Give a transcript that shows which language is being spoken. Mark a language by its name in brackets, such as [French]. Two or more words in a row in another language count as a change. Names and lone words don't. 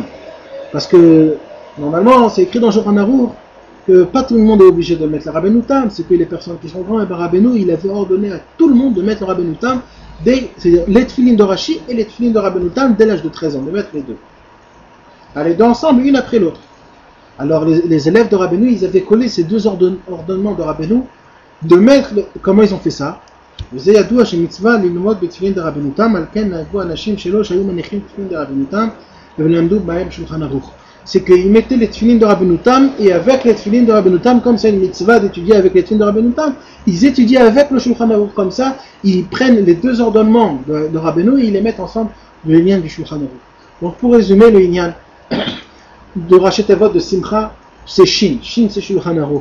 [French] Parce que, normalement, c'est écrit dans Shulchan Aruch que pas tout le monde est obligé de mettre le Rabbeinu Tam, c'est que les personnes qui sont grands, et ben Rabbeinu, il avait ordonné à tout le monde de mettre le Rabbeinu Tam, c'est-à-dire les tefilines de Rashi et les tefilines de Rabbeinu Tam dès l'âge de 13 ans, de mettre les deux. Allez, d'ensemble, une après l'autre. Alors, les élèves de Rabbeinu, ils avaient collé ces deux ordonnements de Rabbeinu, de mettre, comment ils ont fait ça? [Hebrew] וזה ידוע שמצווה ללמוד בתפילין דרבנו תם, על כן נהגו אנשים שלו שהיו מניחים תפילין דרבנו תם ולמדו בהם שולחן ערוך. [French] C'est qu'ils mettaient les tefilines de Rabbeinu Tam et avec les tefilines de Rabbeinu Tam, comme c'est une mitzvah d'étudier avec les tefilines de Rabbeinu Tam, ils étudient avec le Shulchan Aruch comme ça, ils prennent les deux ordonnements de Rabbeinu et ils les mettent ensemble le lien du Shulchan Aruch. Donc pour résumer le Inyan de [Hebrew] ראשי תיבות [French] de Simcha, c'est Shin c'est Shulchan Aruch.